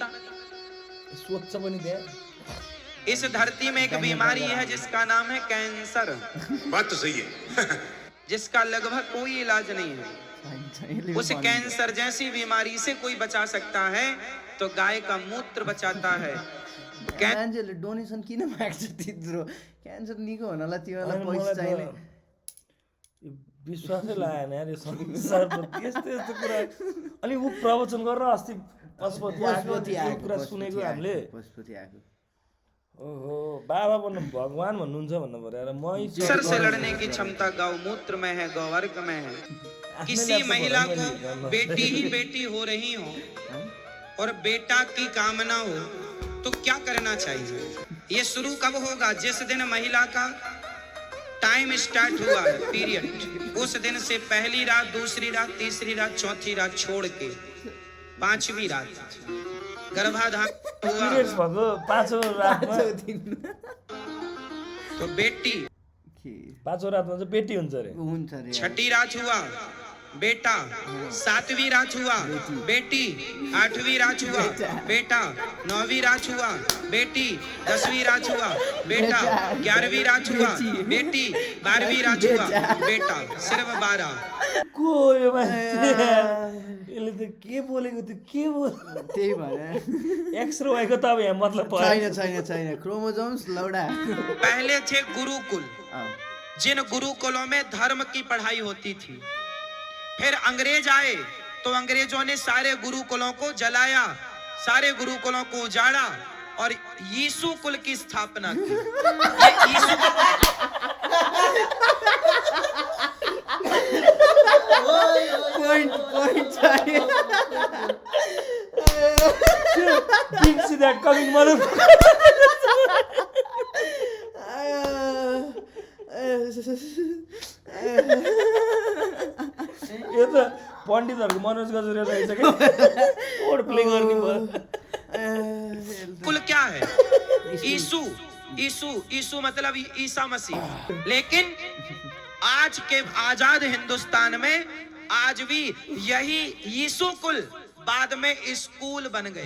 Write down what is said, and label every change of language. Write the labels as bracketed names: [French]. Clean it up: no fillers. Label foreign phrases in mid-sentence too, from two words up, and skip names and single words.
[Hindi] स्वच्छ बनी दे। इस धरती में एक बीमारी है जिसका नाम है कैंसर। बात तो सही है। जिसका लगभग कोई इलाज नहीं है। उस कैंसर जैसी बीमारी से कोई बचा सकता है तो गाय का मूत्र बचाता है। [Nepali] मान्छेले डोनेसन किन माग्छ त्यत्रो क्यान्सर निको हुनलाई तिमीलाई पैसा चाहिने विश्वासै लागेन यार यो संसारप्रति यस्तो यस्तो कुरा। अनि ऊ प्रवचन गरेर अस्ति पशुपति आएको त्यो कुरा सुनेको हामीले। पशुपति आएको ओहो बाबा भन्नु भगवान भन्नुहुन्छ भन्नु पर्यो यार। [Hindi] कैंसर से लड़ने की क्षमता गौमूत्र में है, गौवर्ग में है। किसी महिला को बेटी ही बेटी हो रही हो और बेटा की कामना हो तो क्या करना चाहिए? ये शुरू कब होगा? जिस दिन महिला का [English] time start [Hindi] हुआ है, पीरियड, उस दिन से पहली रात, दूसरी रात, तीसरी रात, चौथी रात छोड़ के 5वीं रात गर्भाधान हुआ [Nepali] पिरियड्स भएको 5औं रातमा [Hindi] तो बेटी, [Nepali] 5औं रातमा चाहिँ बेटी हुन्छ अरे। हुन्छ रे [Hindi] 6ठी रात हुआ बेटा, 7वीं रात हुआ बेटी, 8वीं रात हुआ बेटा, 9वीं रात हुआ बेटी, 10वीं रात हुआ बेटा, 11वीं रात हुआ बेटी, 12वीं रात हुआ बेटा, सिर्फ 12। [Nepali] को यो मान्छे यसले त के बोलेको त्यो के बोल त्यही भएर एक्स र वाईको त अब यहाँ मतलब भयो। छैन क्रोमोजोम्स लौडा [Hindi] पहले थे गुरुकुल, जिन गुरुकुलों में धर्म की पढ़ाई होती थी। फिर अंग्रेज आए तो अंग्रेजों ने सारे गुरुकुलों को जलाया, सारे गुरुकुलों को उजाड़ा और यीशु कुल की स्थापना की। ये यीशु point चाहिए [English] Didn't see that coming, mother. [Nepali] यो त पण्डितहरूको मनोज गजुरेल रहेछ क्या [English] odd play [Nepali] गर्ने भयो। [Hindi] कुल क्या है? यीशु, यीशु, यीशु मतलब ईसा मसीह। लेकिन आज के आजाद हिंदुस्तान में आज भी यही यीशु कुल बाद में स्कूल बन गए।